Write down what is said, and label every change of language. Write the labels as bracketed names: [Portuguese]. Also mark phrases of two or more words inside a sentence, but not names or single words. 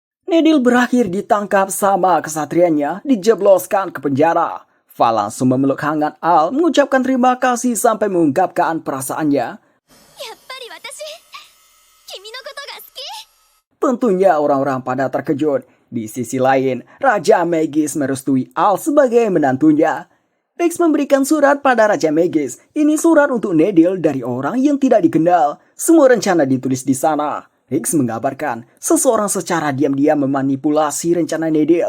[Indonesian] Nedil berakhir ditangkap sama kesatrianya, dijebloskan ke penjara. Val langsung memeluk hangat Al, mengucapkan terima kasih sampai mengungkapkan perasaannya. [Japanese] やっぱり私君のことが好き。 [Indonesian] Tentunya orang-orang pada terkejut. Di sisi lain, Raja Magis merestui Al sebagai menantunya. Rex memberikan surat pada Raja Magis. Ini surat untuk Nedil dari orang yang tidak dikenal. Semua rencana ditulis di sana. Rex mengabarkan seseorang secara diam-diam memanipulasi rencana Nedil.